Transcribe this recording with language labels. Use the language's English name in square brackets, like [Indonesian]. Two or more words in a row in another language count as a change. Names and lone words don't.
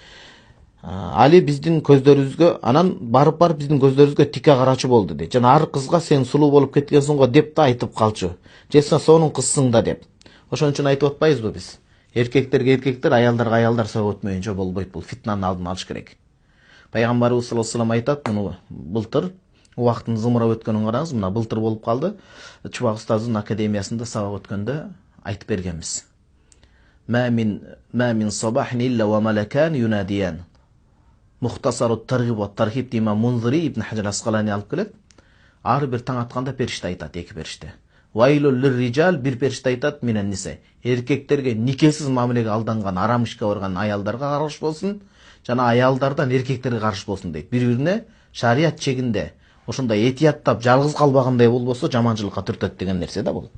[Kyrgyz] Али биздин көздөрүбүзгө, анан барып биздин көздөрүбүзгө тике карачы болду дейт. Жана ар кызга сен сулуу болуп кеткенсиң го деп да айтып калчу. Же сен сонун кызсың да деп. Ошон үчүн айтып атпайбызбы биз? Эркектерге эркектер, аялдарга аялдар сабак өтмөйүнчө болбойт, бул фитнанын алдын алыш керек. Пайгамбарыбыз [Arabic] صلى الله عليه وسلم [Kyrgyz] айтат, муну былтыр убактын зымырап өткөнүн караңыз, мына былтыр болуп калды. Чубак устаздын академиясында сабак өткөндө айтып бергенбиз. [Arabic] ما من صباح إلا وملكان يناديان. [Kyrgyz] مختصر الترغيب والترهيب دي إمام منذري ибн Хаджар Асқалани алып келет. Ар бир таң атканда периште айтат, эки периште. [Arabic] ويل للرجال, [Kyrgyz] бир периште айтат, [Arabic] من النساء. [Kyrgyz] Эркектерге никесиз мамилеге алданган, арам ишке барган аялдарга каршы болсун, жана аялдардан эркектерге каршы болсун дейт. Бири-бирине шарият чегинде ошондой этияттап жалгыз калбагандай болбосо жаманчылыкка түртөт деген нерсе да бул.